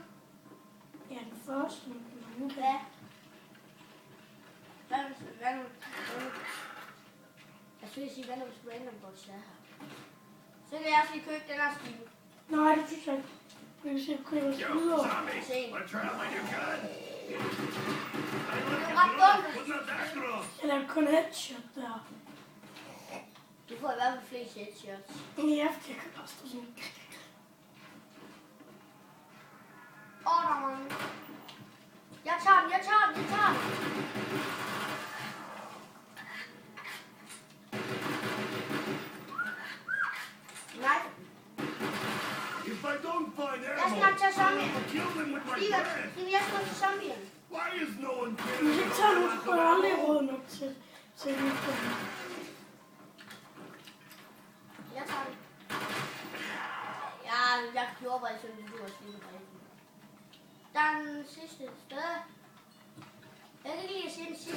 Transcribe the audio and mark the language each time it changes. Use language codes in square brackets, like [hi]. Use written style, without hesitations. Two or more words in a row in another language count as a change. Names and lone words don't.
[da] Ja, den første. Men Ja. Hvad nu? Jeg skulle sige, hvad nu hvis random box er her? Så kan jeg også lige købe den her stil. nej, det synes jeg ikke. Vi kan se, at købe os [en] Yo, [da] videre. [en] zombie, wanna try out my new gun? [da] Jeg lavede kun headshot der. Du får i hvert fald flest headshots. Ja, fordi jeg kan bare stå sådan. Der er mange. Jeg tager den. Nej, [en] If I don't find [da] jeg skal [en] ammo, [da] nok tage zombien. [en] I'll kill them with my Stine, breath. [da] jeg skal nok tage zombien. [en] Why is no one [da] Hvis [en] killing [da] jeg tager nu, så får jeg aldrig [en] me? [da] råd nok til at lige få den. Jeg tager den. Ja, jeg gjorde bare sådan, at du var slidt på den. Den sidste sted. Jeg kan ikke lide at se den sidste